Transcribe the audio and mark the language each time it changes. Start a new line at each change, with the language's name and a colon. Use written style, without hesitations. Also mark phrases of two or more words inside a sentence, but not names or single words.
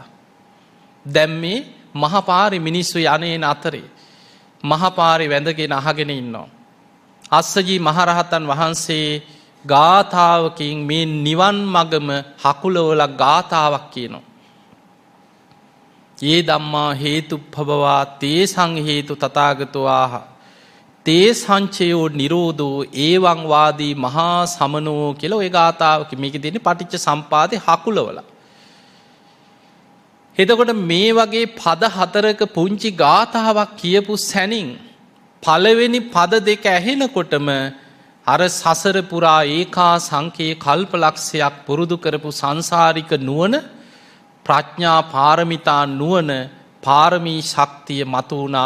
Sinhala: දැන් මේ මහපාරේ මිනිස්සු යන්නේන අතරේ මහපාරේ වැඳගෙන අහගෙන ඉන්නවා. අස්සජී මහරහතන් වහන්සේ ගාථාවකින් මේ නිවන් මගම හකුලවල ගාථාවක් කියනවා.
Pali: ඒ ධම්මා හේතුප්පබවා තේසං හේතු තථාගතෝ ආහ තේ සංචයෝ නිරෝධෝ ඒවං වාදී මහා සමනෝ
Sinhala: කියලා ওই ගාථාවක මේකේ තියෙන පටිච්ච සම්පාදේ හකුලවල. එතකොට මේ වගේ පද 4ක පුංචි ගාථාවක් කියපු සැනින් පළවෙනි පද දෙක ඇහෙනකොටම අර සසර පුරා ඒකා සංකේ කල්පලක්ෂයක් පුරුදු කරපු සංසාරික නුවණ ප්‍රඥා පාරමිතා නුවණ පාරමී ශක්තිය මතුණා.